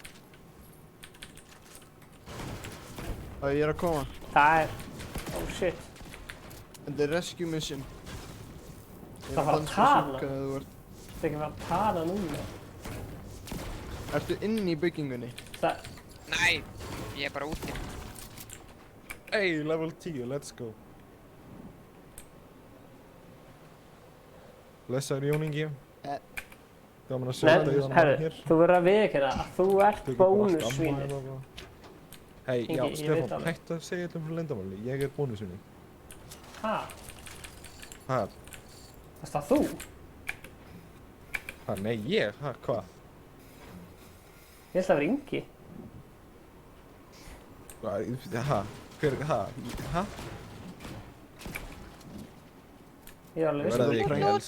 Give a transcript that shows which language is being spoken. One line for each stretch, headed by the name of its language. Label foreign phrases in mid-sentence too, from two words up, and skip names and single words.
Icelandic: Ég er að koma. Það er...
English: Oh shit.
Icelandic: Þetta er
English: rescue mission.
Icelandic: Það fara að tala? Það er ekki að fara að tala núna. Ertu inn í byggingunni? Nei, ég er bara úti.
English: Hey, level 10, let's go.
Icelandic: Blessaður Jón Ingi. Gaman að sjá þetta í þannig herru, hér. þú verður að viðurkenna að þú ert bónussvínið. Hei, já, Ingi, Stefán, hættu að segja þetta um leyndamáli. Ég er bónussvínið. Ha? Ha? Varst það þú? Ha, nei, ég? Ha, hvað? Ég held að það var Ingi. Ha? Hver, ha? Ha? Ég var alveg viss.